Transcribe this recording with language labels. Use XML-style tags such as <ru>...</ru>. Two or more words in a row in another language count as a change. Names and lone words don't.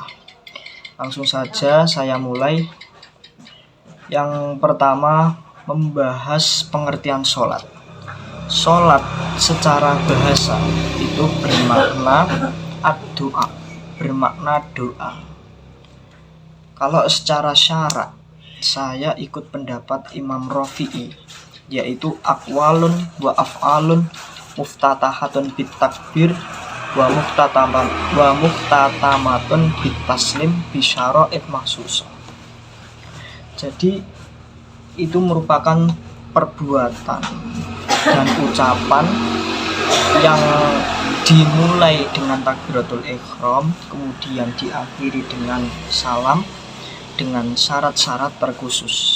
<id>Langsung saja saya mulai. Yang pertama, membahas pengertian sholat. Sholat secara bahasa itu bermakna ad-doa, bermakna doa. Kalau secara syarak, saya ikut pendapat Imam Rafi'i, yaitu</id> <ar>أقوال وأفعال مفتتحة بالتكبير ومختتمة بالتسليم بشرائط مخصوصة.</ar> <id>Jadi itu merupakan perbuatan dan ucapan yang dimulai dengan takbiratul ihram, kemudian diakhiri dengan salam dengan syarat-syarat terkhusus.</id>